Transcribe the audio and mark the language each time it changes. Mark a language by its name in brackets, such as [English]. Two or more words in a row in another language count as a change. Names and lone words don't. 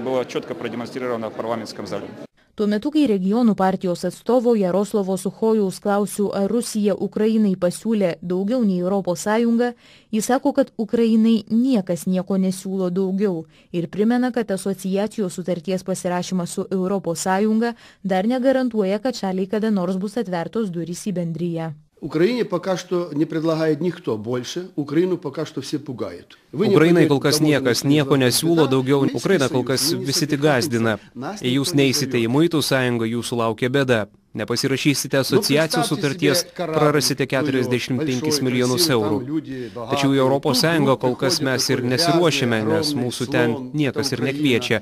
[Lithuanian] Tuo metu, kai regionų partijos atstovo Jaroslavo Suchojaus klausiu, ar Rusija Ukrainai pasiūlė daugiau nei ES, jis sako, kad Ukrainai niekas nieko nesiūlo daugiau ir primena, kad asociacijos sutarties pasirašymas su ES dar negarantuoja, kad šaliai kada nors bus atvertos durys į bendriją. [Russian] Украине пока что не предлагает никто больше, Украину пока что все пугают. [Lithuanian] Ukrainai kol kas niekas nieko nesiūlo daugiau, Ukraina kol kas visi tik gazdina. Jei jūs neįsite į muitų sąjungą, jūsų laukia bėda. Nepasirašysite asociacijos sutarties, prarasite 45 milijonus eurų. Tačiau į Europos Sąjungą kol kas mes ir nesiruošime, nes mūsų ten niekas ir nekviečia.